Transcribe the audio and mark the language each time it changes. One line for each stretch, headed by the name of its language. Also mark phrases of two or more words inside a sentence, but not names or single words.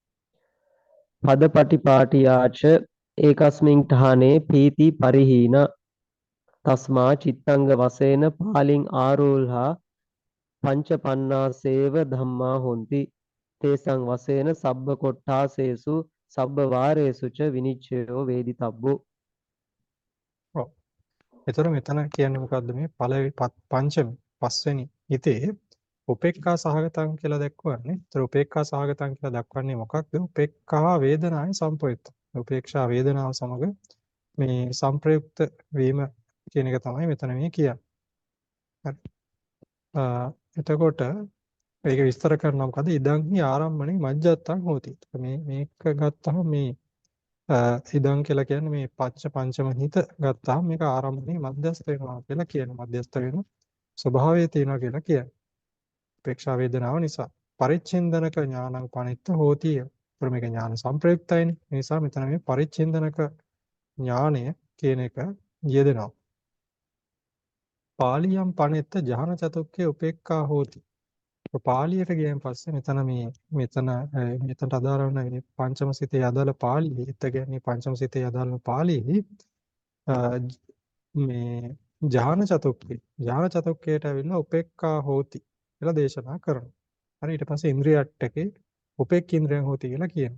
Pali: පදපටිපාටියාච ඒකස්මින් ඨානේ පීති පරිහීන තස්මා චිත්තංග වශයෙන් පාලින් ආරෝල්හා පංචපන්නාසේව ධම්මා හොಂತಿ තේසං වශයෙන් සබ්බ කොට්ඨාසේසු සබ්බ වාරේසු ච විනිච්ඡයෝ වේදිතබ්බෝ.
Sinhala: ඔව්. ඒතර මෙතන කියන්නේ මොකද්ද මේ පංචමි පස්වෙනි හිතේ
Pali: උපේක්ඛා සහගතං
Sinhala: කියලා දක්වන්නේ. ඒතර
Pali: උපේක්ඛා සහගතං
Sinhala: කියලා දක්වන්නේ මොකක්ද?
Pali: උපේක්ඛා වේදනායි සම්ප්‍රයුක්ත.
Sinhala: උපේක්ෂා වේදනාව සමග මේ සම්ප්‍රයුක්ත වීම කියන එක තමයි මෙතන මේ කියන්නේ. හරි. එතකොට මේක විස්තර කරනවා මොකද?
Pali: ඉදං හි ආරම්මණේ මජ්ජත්තං හෝති.
Sinhala: මේක ගත්තහම මේ ඉදං කියලා කියන්නේ මේ පංචම හිත ගත්තාම මේක ආරම්භණේ මධ්‍යස්ථ වෙනවා කියලා කියනවා. මධ්‍යස්ථ වෙන ස්වභාවය තියෙනවා කියලා කියනවා. උපේක්ෂා වේදනාව නිසා
Pali: පරිච්ඡින්දනක ඥානං පනිත්ත හෝති.
Sinhala: ඒතර මේක ඥාන සංප්‍රයුක්තයිනේ. ඒ නිසා මෙතන මේ පරිච්ඡින්දනක ඥානය කියන එක යෙදෙනවා.
Pali: පාලියම් පනිත්ත ජහන චතුක්කේ උපේක්ඛා හෝති.
Sinhala: පාලියට ගියන් පස්සේ මෙතනට අදාළ වෙන මේ පංචම සිතේ අදාළ පාළියේ හිත කියන්නේ පංචම සිතේ අදාළ පාළියේ මේ ඥාන චතුක්කයට ඇවිල්ලා
Pali: උපේක්ඛා හෝති
Sinhala: කියලා දේශනා කරනවා. හරි ඊට පස්සේ
Pali: ඉන්ද්‍රිය අට්ඨකේ උපේක්ඛේන්ද්‍රයන් හෝති
Sinhala: කියලා කියනවා.